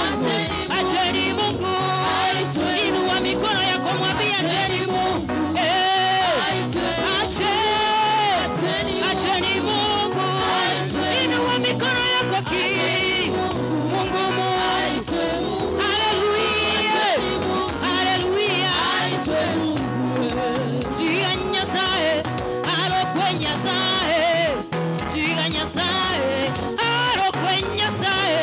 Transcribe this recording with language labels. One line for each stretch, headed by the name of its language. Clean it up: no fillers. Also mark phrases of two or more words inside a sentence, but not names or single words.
Swahili: Acheni Mungu inua mikono yako mwambie acheni Mungu. Acheni Mungu inua mikono yako ki Mungu. Haleluya.
Gusii: Tiga Nyasaye arokwe Nyasaye. Tiga Nyasaye arokwe Nyasaye.